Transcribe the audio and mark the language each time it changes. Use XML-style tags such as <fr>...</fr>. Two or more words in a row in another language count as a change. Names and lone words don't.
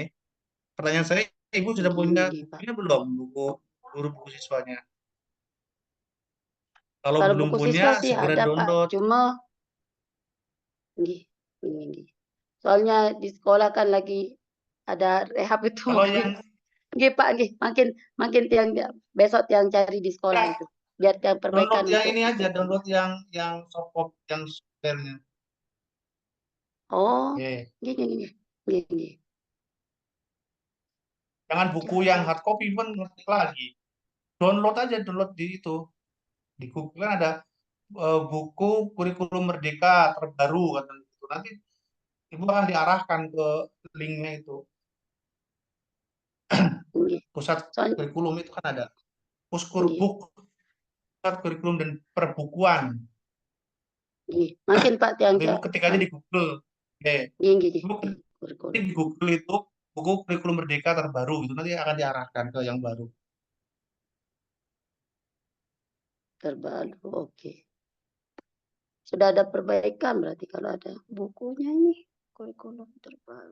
<id>Pertanyaan saya, Ibu sudah punya gini Pak. bukunya belum? Guru buku siswanya. Kalau Kalau belum buku punya, siswa sih segera ada Pak. download. Cuma gini. Soalnya di sekolah kan lagi ada rehab itu Kalau mungkin. yang Nggih Pak, nggih. Makin tiang besok tiang cari di sekolah ya, itu. Biar tiang download perbaikan yang untuk ini aja, IKT. download yang softcopy yang softwarenya. Oh, Oke. gini. Gini. Jangan buku yang</id> <en>hard copy</en> <id>pun ngetik lagi. Download aja, download di itu. Di Google kan ada buku kurikulum merdeka terbaru katanya gitu. Nanti ibu akan diarahkan ke linknya itu. Nggih. Pusat Soalnya kurikulum itu kan ada. nggih, Puskurbuk, pusat kurikulum dan perbukuan. nggih. Mungkin Pak tiang Nanti ibu ketik aja di Google. Oke. nggih, nggih, nggih, Ibu nggih. ketik Kurikulum. di Google itu buku kurikulum merdeka terbaru gitu. Nanti akan diarahkan ke yang baru. Terbaru, oke. Sudah ada perbaikan berarti kalau ada bukunya ini, kurikulum terbaru.</id>